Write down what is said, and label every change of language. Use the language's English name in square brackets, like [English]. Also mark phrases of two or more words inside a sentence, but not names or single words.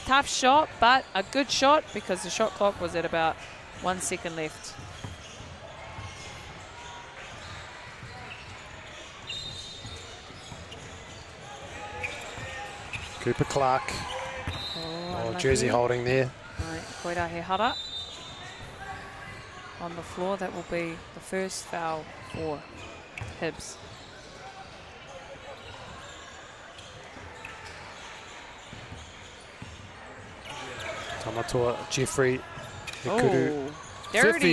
[English] Tough shot, but a good shot because the shot clock was at about 1 second left. Cooper Clark. Oh, jersey holding there. Right, [Māori] koira he hara. [English] On the floor, that will be the first foul for Hibs. Tamatoa, Jeffrey. Oh, dirty.